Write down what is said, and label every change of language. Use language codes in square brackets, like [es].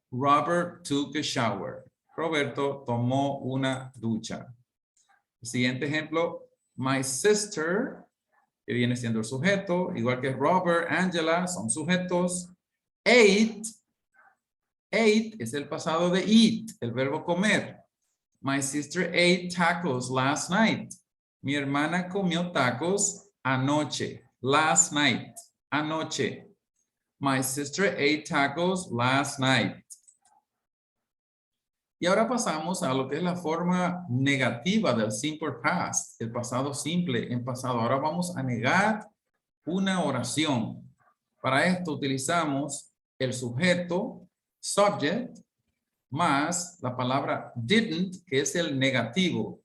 [en] Robert took a shower. [es] Roberto tomó una ducha. El siguiente ejemplo, [en] my sister, [es] que viene siendo el sujeto, igual que Robert, Angela, son sujetos. Ate es el pasado de eat, el verbo comer. [en] My sister ate tacos last night. [es] Mi hermana comió tacos anoche. [en] Last night. [es] Anoche. [en] My sister ate tacos last night. [es] Y ahora pasamos a lo que es la forma negativa del simple past, el pasado simple en pasado. Ahora vamos a negar una oración. Para esto utilizamos el sujeto, subject, más la palabra didn't, que es el negativo.